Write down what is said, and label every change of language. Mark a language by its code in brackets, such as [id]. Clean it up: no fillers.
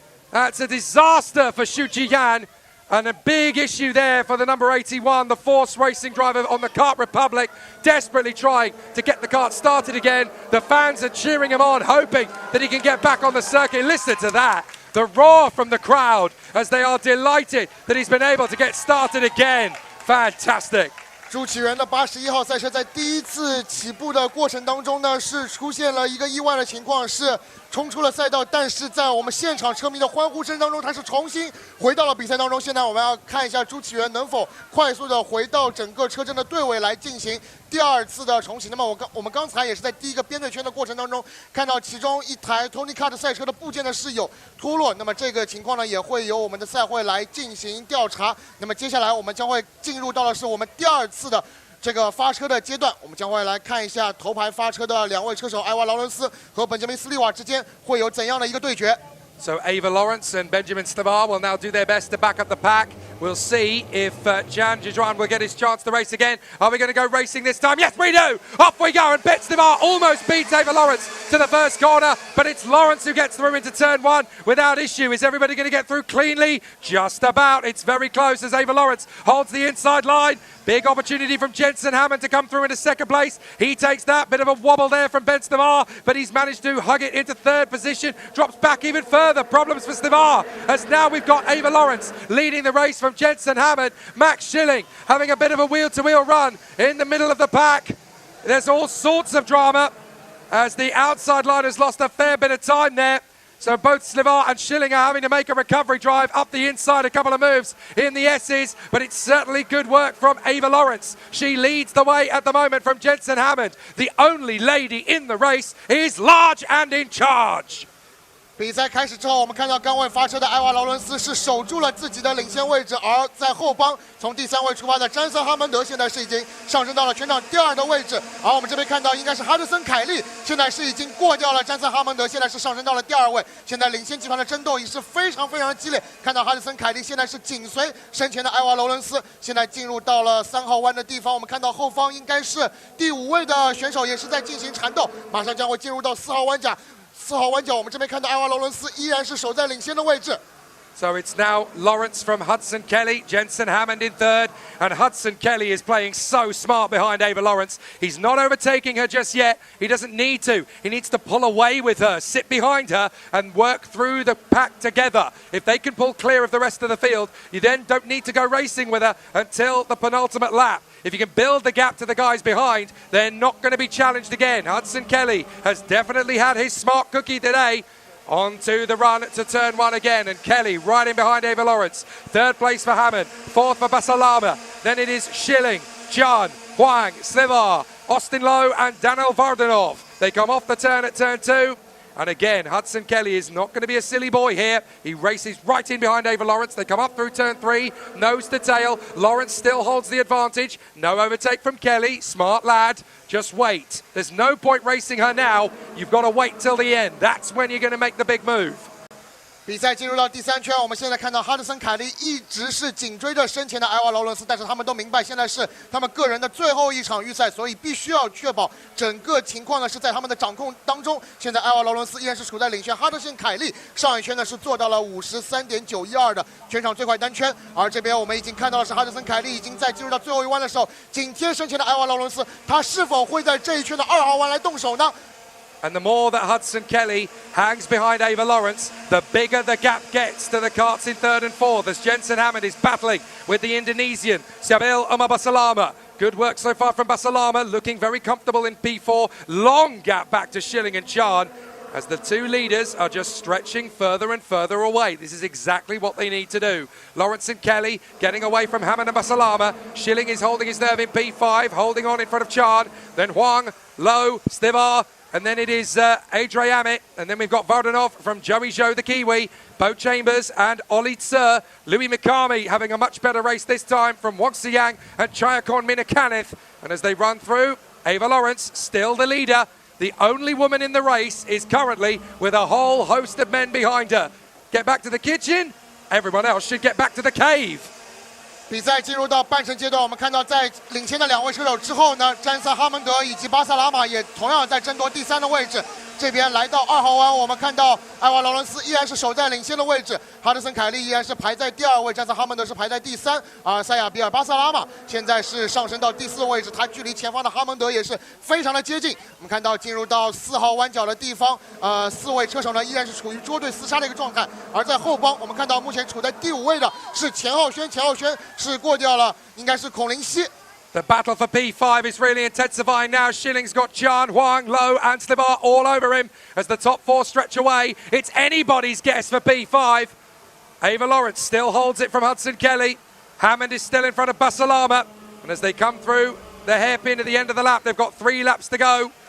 [en] That's a disaster for Zhu Jiquan. And a big issue there for the number 81, the Force Racing driver on the Kart Republic, desperately trying to get the kart started again. The fans are cheering him on, hoping that he can get back on the circuit. Listen to that. The roar from the crowd as they are delighted that he's been able to get started again. Fantastic. [zh] 朱启源的81号赛车在第一次起步的过程当中呢，是出现了一个意外的情况，是冲出了赛道，但是在我们现场车迷的欢呼声当中，他是重新回到了比赛当中。现在我们要看一下朱启源能否快速的回到整个车阵的队尾来进行第二次的重启。那么我们刚才也是在第一个编队圈的过程当中看到其中一台 Tony Kart 赛车的部件呢是有脱落，那么这个情况呢也会由我们的赛会来进行调查。那么接下来我们将会进入到的是我们第二次的这个发车的阶段，我们将会来看一下头排发车的两位车手艾娃劳伦斯和本杰明斯利瓦之间会有怎样的一个对决。 [en] So Ava Lawrence and Benjamin Stavar will now do their best to back up the pack. We'll see if Jan Jadran will get his chance to race again. Are we going to go racing this time? Yes, we do! Off we go, and Ben Stavar almost beats Ava Lawrence to the first corner, but it's Lawrence who gets through into turn 1 without issue. Is everybody going to get through cleanly? Just about. It's very close as Ava Lawrence holds the inside line. Big opportunity from Jensen Hammond to come through into second place. He takes that. Bit of a wobble there from Ben Stavar, but he's managed to hug it into third position. Drops back even further. Problems for Stavar, as now we've got Ava Lawrence leading the race from Jensen Hammond. Max Schilling having a bit of a wheel-to-wheel run in the middle of the pack. There's all sorts of drama as the outside line has lost a fair bit of time there. So both Slivar and Schilling are having to make a recovery drive up the inside, a couple of moves in the S's, but it's certainly good work from Ava Lawrence. She leads the way at the moment from Jensen Hammond. The only lady in the race is large and in charge. [zh] 比赛开始之后，我们看到刚位发车的艾娃劳伦斯是守住了自己的领先位置，而在后方从第3位出发的詹森哈蒙德现在是已经上升到了全场第2的位置，而我们这边看到应该是哈德森凯利现在是已经过掉了詹森哈蒙德，现在是上升到了第2位。现在领先集团的争斗也是非常激烈，看到哈德森凯利现在是紧随身前的艾娃劳伦斯，现在进入到了3号弯的地方，我们看到后方应该是第5位的选手也是在进行缠斗，马上将会进入到4号弯甲。 4号弯角，我们这边看到艾娃劳伦斯依然是守在领先的位置。 [en] So it's now Lawrence from Hudson Kelly, Jensen Hammond in third, and Hudson Kelly is playing so smart behind Ava Lawrence. He's not overtaking her just yet. He doesn't need to. He needs to pull away with her, sit behind her, and work through the pack together. If they can pull clear of the rest of the field, you then don't need to go racing with her until the penultimate lap. If you can build the gap to the guys behind, they're not going to be challenged again. Hudson Kelly has definitely had his smart cookie today. Onto the run to turn 1 again, and Kelly right in behind Ava Lawrence. Third place for Hammond, 4th for Basalama. Then it is Schilling, John, Huang, Slivar, Austin Lowe and Daniel Vardanov. They come off the turn at turn 2. And again, Hudson Kelly is not going to be a silly boy here. He races right in behind Ava Lawrence. They come up through turn 3, nose to tail. Lawrence still holds the advantage. No overtake from Kelly. Smart lad. Just wait. There's no point racing her now. You've got to wait till the end. That's when you're going to make the big move. [zh] 比赛进入到第3圈，我们现在看到哈德森凯利一直是紧追着身前的埃瓦劳伦斯，但是他们都明白现在是他们个人的最后一场预赛，所以必须要确保整个情况呢是在他们的掌控当中。现在埃瓦劳伦斯依然是处在领先，哈德森凯利上一圈呢是做到了53.912的全场最快单圈，而这边我们已经看到的是哈德森凯利已经在进入到最后一弯的时候紧贴身前的埃瓦劳伦斯，他是否会在这一圈的2号弯来动手呢？ [en] And the more that Hudson Kelly hangs behind Ava Lawrence, the bigger the gap gets to the carts in 3rd and 4th as Jensen Hammond is battling with the Indonesian, Sybil Umar Basalama. Good work so far from Basalama, looking very comfortable in P4. Long gap back to Schilling and Chan as the two leaders are just stretching further and further away. This is exactly what they need to do. Lawrence and Kelly getting away from Hammond and Basalama. Schilling is holding his nerve in P5, holding on in front of Chan. Then Huang, Low, Stivar. And then it is IAME, and then we've got Vardanov from Joey Zhou, the Kiwi, Bo Chambers and Ollie Tser. Louis Mikami having a much better race this time from Wang Xiang and Chayakon Minakaneth. And as they run through, Ava Lawrence still the leader. The only woman in the race is currently with a whole host of men behind her. Get back to the kitchen. Everyone else should get back to the cave. [zh] 比赛进入到半程阶段，我们看到在领先的2位车手之后呢，詹森哈蒙德以及巴萨拉马也同样在争夺第3的位置。这边来到2号弯，我们看到埃瓦劳伦斯依然是守在领先的位置，哈德森凯利依然是排在第2位，詹森哈蒙德是排在第3，而塞亚比尔巴萨拉马现在是上升到第4位置，他距离前方的哈蒙德也是非常的接近。我们看到进入到4号弯角的地方，4位车手呢依然是处于捉对厮杀的一个状态，而在后方我们看到目前处在第5位的是钱浩轩，钱浩轩是过掉了应该是孔林希。 [en] The battle for P5 is really intensifying now. Schilling's got Chan, Huang, Low and Stivar all over him as the top 4 stretch away. It's anybody's guess for P5. Ava Lawrence still holds it from Hudson Kelly. Hammond is still in front of Basalama. And as they come through the hairpin at the end of the lap, they've got 3 laps to go.